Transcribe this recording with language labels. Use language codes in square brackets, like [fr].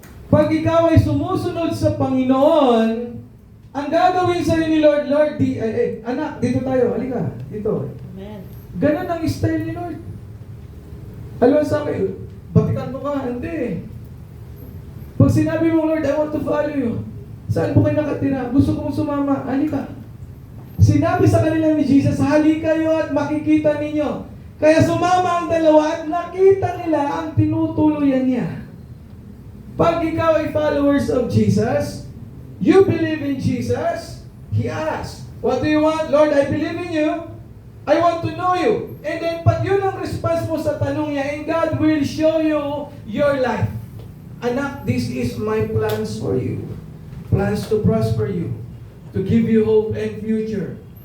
[tl] Pag ikaw ay sumusunod sa Panginoon, ang gagawin sa'yo ni Lord, anak, dito tayo, halika, dito. Amen. Ganon ang style ni Lord. Alam sa akin, batikan mo ka, hindi. Pag sinabi mo, [en] Lord, I want to follow you. [tl] Saan po kayo nakatira? Gusto kong sumama. Halika. Sinabi sa kanila ni Jesus, halika kayo at makikita ninyo. Kaya sumama ang dalawa at nakita nila ang tinutuluyan niya. Pag ikaw ay [en] followers of Jesus, you believe in Jesus, He asks, what do you want? Lord, I believe in you. I want to know you. And then [tl] pag yun ang response mo sa tanong niya, [en] and God will show you your life. Anak, this is my plans for you. Plans to prosper you, to give you hope and future.